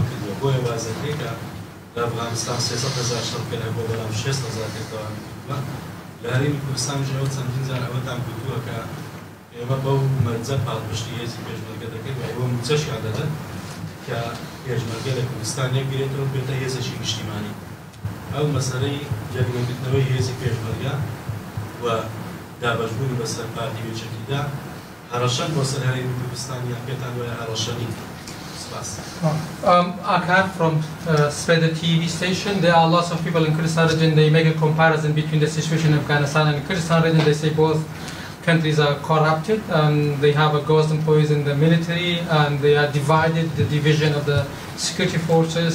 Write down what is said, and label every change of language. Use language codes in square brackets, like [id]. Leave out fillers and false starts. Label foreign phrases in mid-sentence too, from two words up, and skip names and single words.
[ckb] کردووە بۆیە وازەکەی کە لە ئەفغانستان 300,000 شەڕکەر هەبووە بەڵام 6,000 کردەوەمی کردووە لە هەرێمی کوردستانیش ئەوە چەندین جار ئەوەتان گوتووە کە ئێمە بەو مەرجە پاڵپشتی هێزی پێشمەرگە دەکەین و ئەوە موچەشیان دەدەن کە پێشمەرگە لە کوردستان یەکگرێتەوە بێتە هێزێکی نیشتیمانی ئەو مەسەلەی جێگرتنەوەی هێزی پێشمەرگە و دابەشبوونی بەسەر پارتی وێچەکیدا هەڕەشەن بۆ سەر هەرێمی کوردستان یان پێتان وایە هەڕەشەنی. [en] I come from Sveda TV station. There are lots of people in Kurdistan region. They make a comparison between the situation in Afghanistan and Kurdistan region. They say both countries are corrupted and they have a ghost employees in the military and they are divided, the division of the security forces.